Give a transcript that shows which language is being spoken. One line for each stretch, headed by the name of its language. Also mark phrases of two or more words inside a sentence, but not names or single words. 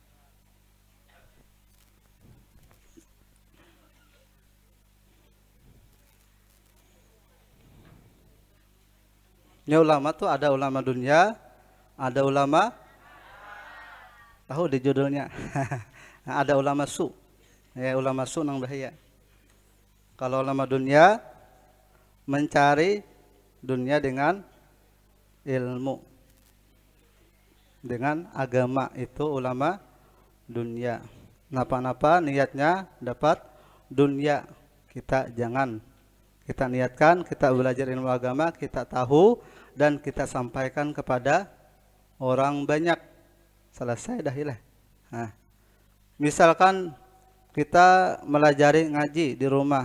Banjar: Ini ulama tuh ada ulama dunia, ada ulama tahu di judulnya. Ada ulama su. Ya, ulama su nang bahaya. Kalau ulama dunia mencari dunia dengan ilmu. Dengan agama itu ulama dunia. Napa-napa niatnya dapat dunia. Kita jangan. Kita niatkan, kita belajar ilmu agama, kita tahu dan kita sampaikan kepada orang banyak. Selesai dah ilah. Nah, misalkan kita melajari ngaji di rumah.